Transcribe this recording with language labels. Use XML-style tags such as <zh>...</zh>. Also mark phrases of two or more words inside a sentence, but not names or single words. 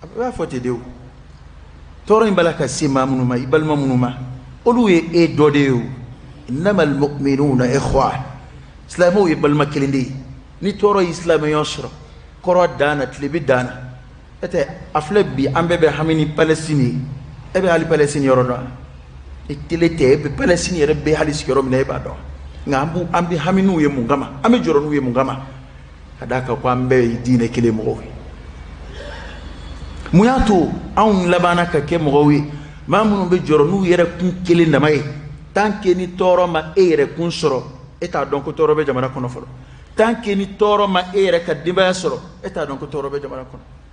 <bm>b'a fɔ ten de o tɔɔrɔ in bala ka se maa minnu ma i balima minnu ma olu ye e dɔ de ye o</bm> <ar>إنما المؤمنون إخوة</ar> <bm>silamɛw ye balima kelen de ye ni tɔɔrɔ ye silamɛya sɔrɔ kɔrɔ danna tile bɛ danna e tɛ a filɛ bi an bɛɛ bɛ hami ni Palestine ye e bɛ hali Palestine yɔrɔ dɔn e tele tɛ e bɛ Palestine yɛrɛ bɛ hali sigiyɔrɔ min na e b'a dɔn nka an bɛ hami n'u ye mun kama an bɛ jɔrɔ n'u ye mun kama ka d'a kan ko an bɛɛ ye diinɛ kelen mɔgɔw ye mun y'a to anw labanna ka kɛ mɔgɔw ye maa minnu bɛ jɔrɔ n'u yɛrɛ kun kelen dama ye</bm> <fr>tant que</fr> <bm>ni tɔɔrɔ ma e yɛrɛ kun sɔrɔ e t'a dɔn ko tɔɔrɔ bɛ jamana kɔnɔ fɔlɔ</bm> <fr>tant que</fr> <bm>ni tɔɔrɔ ma e yɛrɛ ka denbaya sɔrɔ e t'a dɔn ko tɔɔrɔ bɛ jamana kɔnɔ</bm>